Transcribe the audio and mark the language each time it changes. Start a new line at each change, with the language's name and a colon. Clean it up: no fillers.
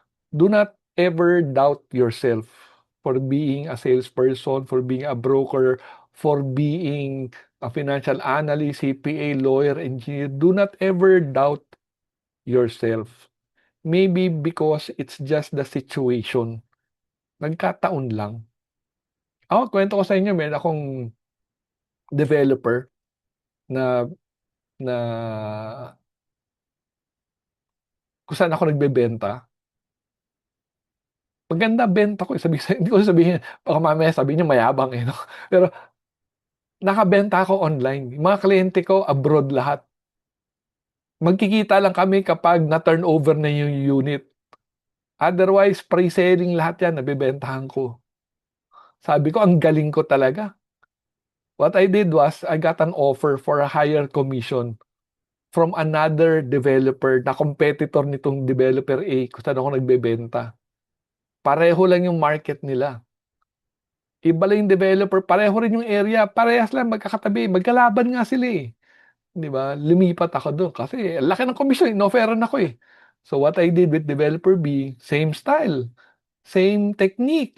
English: Do not ever doubt yourself for being a salesperson, for being a broker, for being a financial analyst, CPA, lawyer, engineer. Do not ever doubt yourself. Maybe because it's just the situation.
Filipino: Nagkataon lang. Ako, kwento ko sa inyo, meron akong developer na na kung saan ako nagbebenta. Maganda benta ko, sabi hindi ko sabihin, baka mamaya sabihin niyo mayabang eh, no? Pero nakabenta ako online. Yung mga kliyente ko abroad lahat. Magkikita lang kami kapag na-turnover na yung unit.
English: Otherwise,
Filipino: pre-selling lahat yan, nabebentahan ko. Sabi ko, ang galing ko talaga.
English: What I did was, I got an offer for a higher commission from another developer
Filipino: na competitor nitong developer A kung saan ako nagbebenta. Pareho lang yung market nila. Iba lang yung developer, pareho rin yung area, parehas lang magkakatabi, magkalaban nga sila eh. 'Di ba? Lumipat ako doon kasi ang laki ng komisyon, in-offeran ako eh.
English: So what I did with developer B, same style, same technique.